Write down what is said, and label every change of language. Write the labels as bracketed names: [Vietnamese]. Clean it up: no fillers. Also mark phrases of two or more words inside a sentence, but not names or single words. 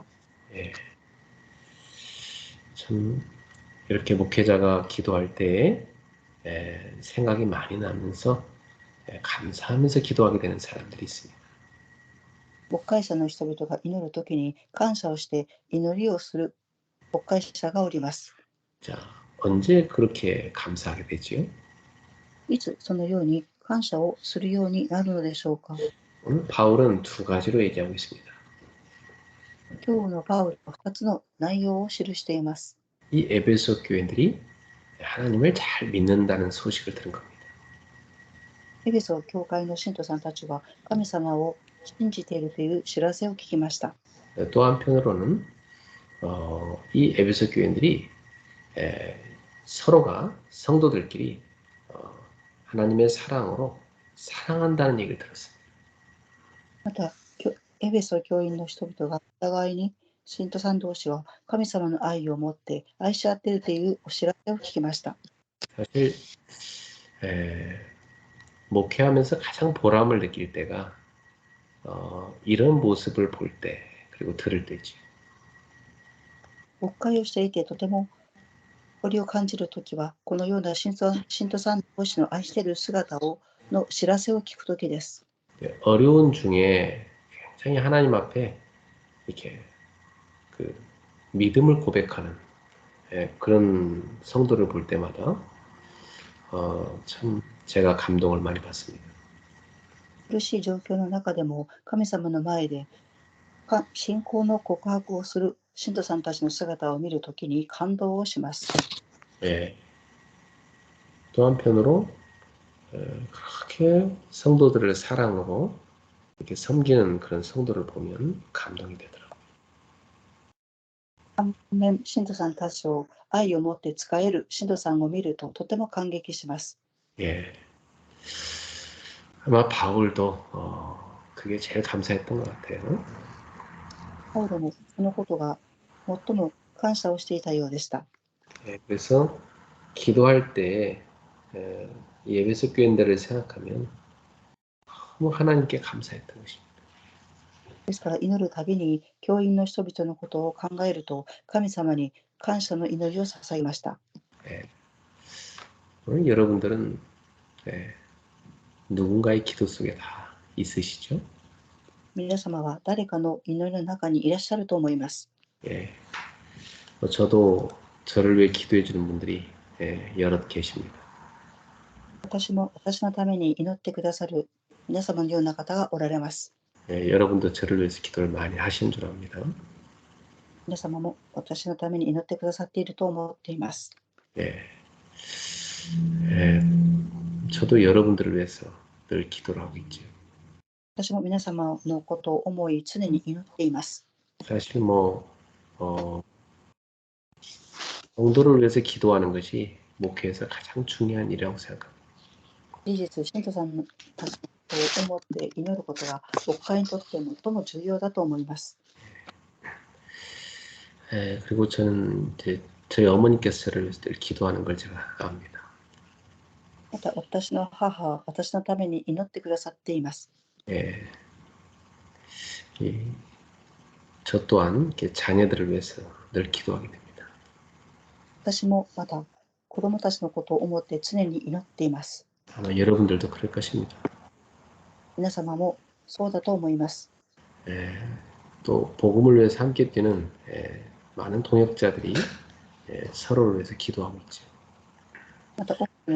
[Korean] 예, 참 이렇게 목회자가 기도할 때 생각이 많이 나면서 감사하면서 기도하게 되는 사람들이 있습니다. [Japanese] 牧会者の人々が祈るときに感謝をして祈りをする牧会者がおります。 [Korean] 자, 언제 그렇게 감사하게 되지요? [Japanese] いつそのように感謝をするようになるのでしょうか。 [Korean] 오늘 바울은 두 가지로 얘기하고 있습니다. [Japanese] 今日のパウロは2つの内容を記しています。 [Korean] 이 에베소 교인들이 하나님을 잘 믿는다는 소식을 들은 겁니다. [Japanese] エベソ教会の信徒さんたちは神様を信じているという知らせを聞きました。 [Korean] 또 한편으로는 이 에베소 교인들이 서로가 성도들끼리 하나님의 사랑으로 사랑한다는 얘기를 들었습니다. [Japanese] また、エベソ教員の人々がお互いに信徒さん同士は神様の愛を持って愛し合っているというお知らせを聞きました。 [Korean] 사실 목회하면서 가장 보람을 느낄 때가 이런 모습을 볼 때, 그리고 들을 때지. [Japanese] 牧会をしていてとても誇りを感じるときは、このような信徒さん同士の愛している姿の知らせを聞くときです。 [Korean] 어려운 중에 굉장히 하나님 앞에 이렇게 그 믿음을 고백하는 그런 성도를 볼 때마다 참 제가 감동을 많이 받습니다. [Japanese] 苦しい状況の中でも神様の前で信仰の告白をする信徒さんたちの姿を見るときに感動をします。 [Korean] 예. 또 한편으로 그렇게 성도들을 사랑으로 이렇게 섬기는 그런 성도를 보면 감동이 되더라고요. [Japanese] 反面、信徒さんたちを愛を持って使える信徒さんを見るととても感激します。 [Korean] 예. 아마 바울도 그게 제일 감사했던 것 같아요. [Japanese] パウロもそのことが最も感謝をしていたようでした。 [Korean] 예, 그래서 기도할 때 이 에베소 교인들을 생각하면 너무 하나님께 감사했던 것입니다. [Japanese] ですから祈るたびに教員の人々のことを考えると神様に感謝の祈りを捧げました。 [Korean] 예. 오늘 여러분들은 누군가의 기도 속에 다 있으시죠? [Japanese] 皆様は誰かの祈りの中にいらっしゃると思います。 [Korean] 예. 저도 저를 위해 기도해 주는 분들이 여럿 계십니다. [Japanese] 私も私のために祈ってくださる皆様のような方がおられます。 [Korean] 여러분도 저를 위해서 기도를 많이 하시는 줄 압니다. [Japanese] 皆様も私のために祈ってくださっていると思っています。 [Korean] 예. 저도 여러분들을 위해서 늘 기도를 하고 있죠. [Japanese] 私も皆様のことを思い常に祈っています。 [Korean] 사실 성도를 위해서 기도하는 것이 목회에서 가장 중요한 일이라고 생각합니다. [Japanese] 事実、信徒さんたちのことを思って祈ることが牧会にとって最も重要だと思います。 [Korean] 그리고 저는 이제 저희 어머니께서 저를 위해서 늘 기도하는 걸 제가 압니다. [Japanese] また私の母は私のために祈ってくださっています。 [Korean] 예. 저 또한 자녀들을 위해서 늘 기도하게 됩니다. [Japanese] 私もまた子供たちのことを思って常に祈っています。 [Korean] 아마 여러분들도 그럴 것입니다. [Japanese] 皆様もそうだと思います。 [Korean] 또 복음을 위해서 함께 뛰는 많은 동역자들이 서로를 위해서 기도하고 있죠.